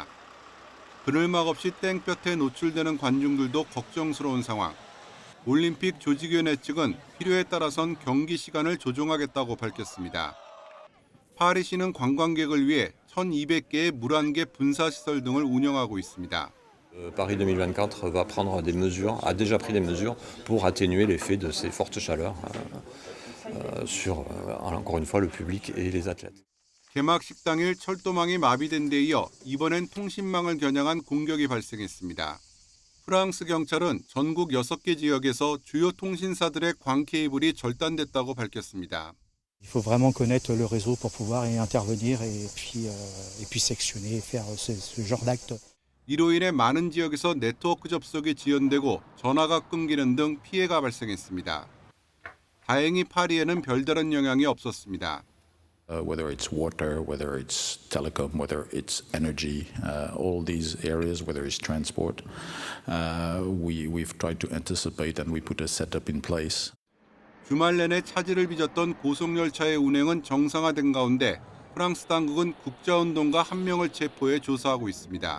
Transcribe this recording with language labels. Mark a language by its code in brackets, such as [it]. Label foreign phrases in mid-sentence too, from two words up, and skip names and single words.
[ko] 그늘막 없이 땡볕에 노출되는 관중들도 걱정스러운 상황. 올림픽 조직위원회 측은 필요에 따라선 경기 시간을 조정하겠다고 밝혔습니다. 파리시는 관광객을 위해 1,200개의 물안개 분사시설 등을 운영하고 있습니다. [fr] Paris 2024 va prendre des mesures, a déjà pris des mesures pour atténuer l'effet de ces fortes chaleurs sur, encore une fois, le public et les athlètes. [ko] 개막식 당일 철도망이 마비된 데 이어 이번엔 통신망을 겨냥한 공격이 발생했습니다. 프랑스 경찰은 전국 6개 지역에서 주요 통신사들의 광 케이블이 절단됐다고 밝혔습니다. [fr] Il faut vraiment connaître le réseau pour pouvoir y intervenir et puis sectionner, faire ce genre d'acte. [ko] 이로 인해 많은 지역에서 네트워크 접속이 지연되고 전화가 끊기는 등 피해가 발생했습니다. 다행히 파리에는 별다른 영향이 없었습니다. [en] Whether it's water, whether it's telecom, whether it's energy, all these areas, whether it's transport, we've tried to anticipate and we put a setup in place. [ko] 주말 내내 차질을 빚었던 고속열차의 운행은 정상화된 가운데 프랑스 당국은 국자운동가 1명을 체포해 조사하고 있습니다.